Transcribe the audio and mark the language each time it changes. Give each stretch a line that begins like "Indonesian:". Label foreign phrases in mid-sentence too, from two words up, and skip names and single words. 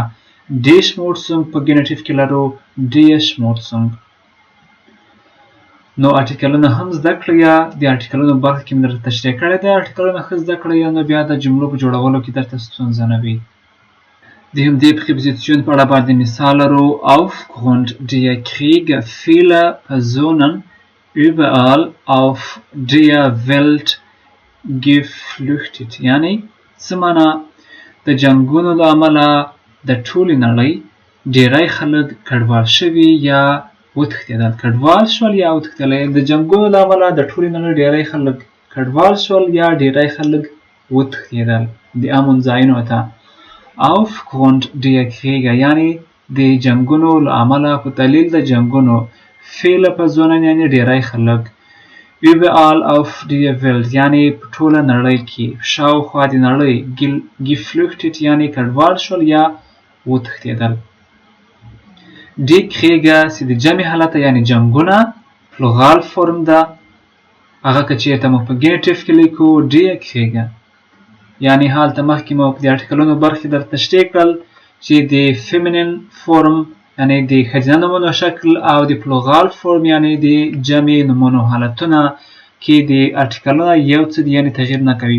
German: die Schmutzung
Pashto: په ګېنیټیف کې لرو
German: die Schmutzung.
Pashto: نو آرټیکلونه هم زده کړئ، یا د آرټیکلونو برخه کې مې درته تشریح کړې ده. آرټیکلونه ښه زده کړئ، نو بیا د جملو په جوړولو کې درته ستونزه نه وي. د همدې پریپوزیشن په اړه باندې مثال لرو.
German: Aufgrund der Kriege viele Personen überall auf der Welt geflüchtet
Pashto: یعنی څه معنا د جنګونو له امله د ټولې نړۍ ډیری خلک کډوال شوي یا وتښتېدل. کډوال شول یا وتښتېدل، د جنګونو له امله د ټولې نړۍ ډیری خلک کډوال شول یا ډیری خلک وتښتېدل د امن ځایونو ته.
German: Aufgrund der Kriege
Pashto: یعنی د جنګونو له امله په دلیل د جنګونو.
German: viele Personen
Pashto: یعنی ډیری خلک.
German: überall auf der Welt
Pashto: یعنی په ټوله نړۍ کې، شاوخوا د نړۍ. geflüchtet یعنی کډوال شول یا وتښتېدل.
German: die Kriege
Pashto: چې د جمع حالت یعنی جنګونه
German: Plural Form
Pashto: ده، هغه که چېرته موږ په ګېنیټیف کې لیکو
German: die Kriege
Pashto: یعنی هلته مخکې مو په د آرټیکلونو برخې درته تشریح کړل چې د
German: Feminin Form
Pashto: یعنی د ښځینه نومونو شکل او د
German: Plural Form
Pashto: یعنی د جمع نومونو حالتونه کې د آرټیکلونه یو څه یعنی تغییر نه کوي.